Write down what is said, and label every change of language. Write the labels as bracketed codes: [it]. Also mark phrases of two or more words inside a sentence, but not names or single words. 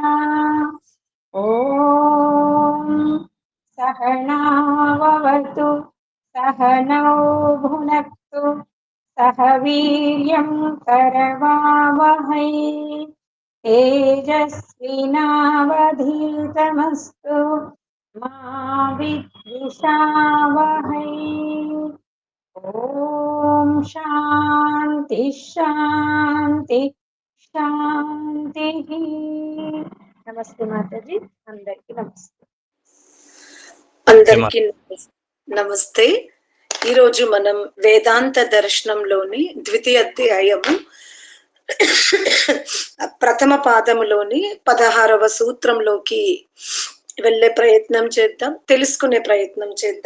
[sa] ॐ सहनाववतु सहनौ भुनक्तु सह वीर्यं करवावहै तेजस्विनावधीतमस्तु मा विद्विषावहै। ఓం శాంతి శాంతి శాంతి. [te] నమస్తే మాతాజీ, అందరికీ నమస్తే. అందరికీ నమస్తే. ఈరోజు మనం వేదాంత దర్శనంలోని ద్వితీయ అధ్యాయము ప్రథమ పాదములోని 16వ సూత్రంలోకి వెళ్ళే ప్రయత్నం చేద్దాం, తెలుసుకునే ప్రయత్నం చేద్దాం.